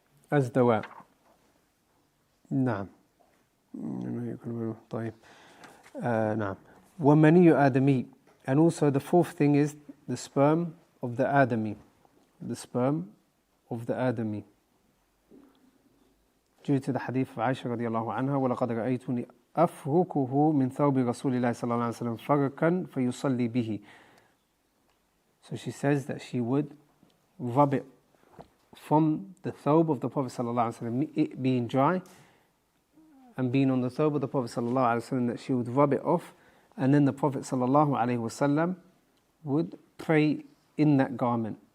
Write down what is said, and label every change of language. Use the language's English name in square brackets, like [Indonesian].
[English] As dawa. [Arabic] نعم. طيب. نعم. ومني آدمي. [English] And also the fourth thing is the sperm of the Adami. The sperm of the Adami. Due to the hadith of Aisha radiallahu anha, [Arabic] وَلَقَدْ رَأَيْتُنِي أَفْرُكُهُ مِنْ ثَوْبِ رَسُولِ اللَّهِ صلى الله عليه وسلم فَرْكًا فَيُصَلِّي بِهِ. [English] So she says that she would rub it from the thawb of the Prophet sallallahu alaihi wasallam, it being dry, and being on the thawb of the Prophet sallallahu alaihi wasallam, that she would rub it off, and then the Prophet sallallahu alaihi wasallam would pray in that garment.